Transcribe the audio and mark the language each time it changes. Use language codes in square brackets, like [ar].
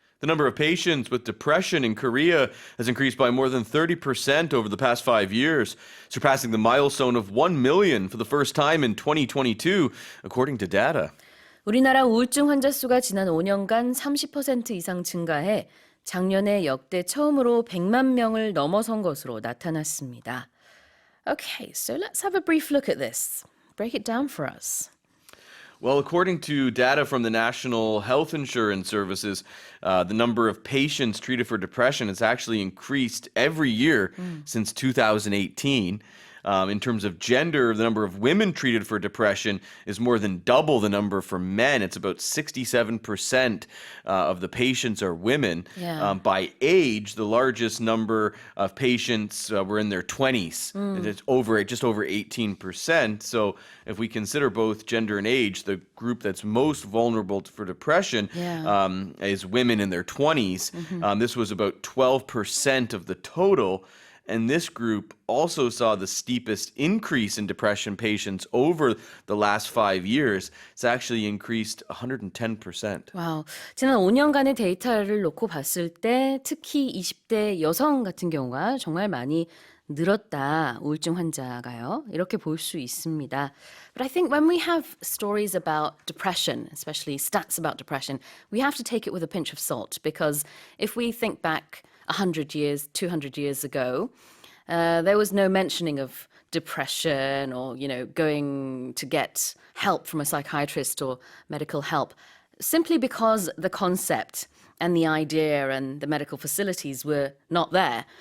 [en] The number of patients with depression in Korea has increased by more than 30% over the past 5 years, surpassing the milestone of 1 million for the first time in 2022, according to data. [ko] 우리나라 우울증 환자 수가 지난 5년간 30% 이상 증가해 작년에 역대 처음으로 100만 명을 넘어선 것으로 나타났습니다. [en] Okay, so let's have a brief look at this. Break it down for us. Well, according to data from the National Health Insurance Services, the number of patients treated for depression has actually increased every year since 2018. In terms of gender, the number of women treated for depression is more than double the number for men. It's about 67% of the patients are women. Yeah. By age, the largest number of patients were in their 20s. It's just over 18%. So if we consider both gender and age, the group that's most vulnerable for depression is women in their 20s. This was about 12% of the total. And this group also saw the steepest increase in depression patients over the last 5 years. It's actually increased 110%. [ko] 와우, 지난 5년간의 데이터를 놓고 봤을 때 특히 20대 여성 같은 경우가 정말 많이 늘었다, 우울증 환자가요. 이렇게 볼 수 있습니다. [en] But I think when we have stories about depression, especially stats about depression, we have to take it with a pinch of salt because if we think back 100 years, 200 years ago, there was no mentioning of depression or, going to get help from a psychiatrist or medical help, simply because the concept and the idea and the medical facilities were not there.